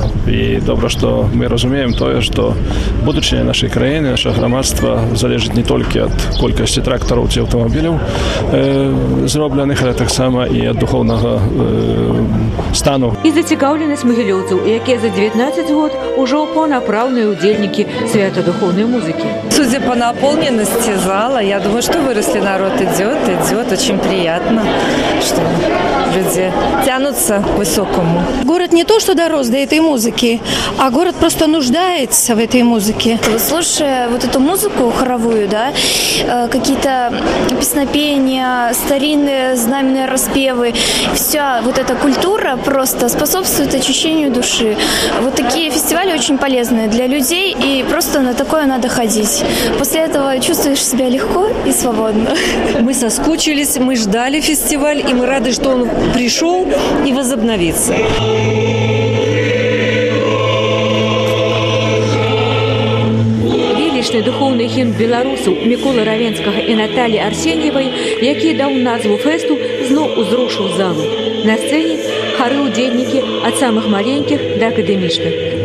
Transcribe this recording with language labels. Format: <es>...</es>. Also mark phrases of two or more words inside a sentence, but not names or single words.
<be>І добра, што мы разумеем тое, што будучыня нашай краіны, нашага грамадства залежыць не толькі ад колькасці трактараў ці аўтамабіляў зробленых, але таксама і ад духоўнага стану. І зацікаўленасць магілёўцаў, якія за 19 год ужо паўнапраўныя удзельнікі свята духоўнай музыки.</be> <ru>Судя по наполненности зала, я думаю, что выросли, народ идет, очень приятно, что люди тянутся к высокому. Город не то, что дорос до этой музыки, а город просто нуждается в этой музыке. Слушая вот эту музыку хоровую, да, какие-то песнопения, старинные знаменные распевы, вся вот эта культура просто способствует очищению души. Вот такие фестивали очень полезны для людей, и просто на такое надо ходить. После этого чувствуешь себя легко и свободно. Мы соскучились, мы ждали фестиваль, и мы рады, что он пришел и возобновится.</ru> <be>Велічны духоўны гімн беларусаў Міколы Равенскага і Наталі Арсеньевай, які даў назву фэсту, зноў узрушыў залу. На сцэне хары удзельнікі ад самых маленькіх да акадэмічных.</be>